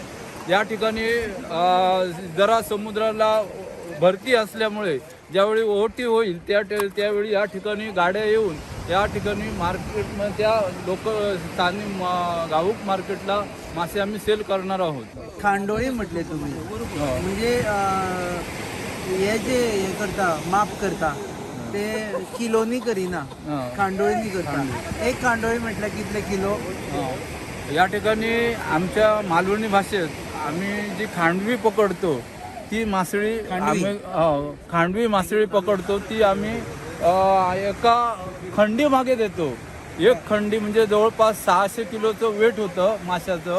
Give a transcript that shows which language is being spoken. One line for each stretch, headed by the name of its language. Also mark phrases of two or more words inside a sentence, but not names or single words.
Marathi: या ठिकाणी जरा समुद्राला भरती असल्यामुळे ज्यावेळी ओहोटी होईल त्यावेळी या ठिकाणी गाड्या येऊन या ठिकाणी मार्केटमध्ये त्या स्थानिक घाऊक मार्केटला मासे आम्ही सेल करणार आहोत.
Konkani: खांडोळी म्हटले तुम्ही म्हणजे हे जे हे करता माप करता ते किलोनी करिना खांडोळीनी करता. एक खांडोळी म्हटल्यार कितले किलो.
Marathi: या ठिकाणी आमच्या मालवणी भाषेत आम्ही जी खांडवी पकडतो ती मासळी खांडवी मासळी पकडतो ती आम्ही एका खंडी मागे देतो. एक खंडी म्हणजे जवळपास 600 किलोचं वेट होतं माशाचं.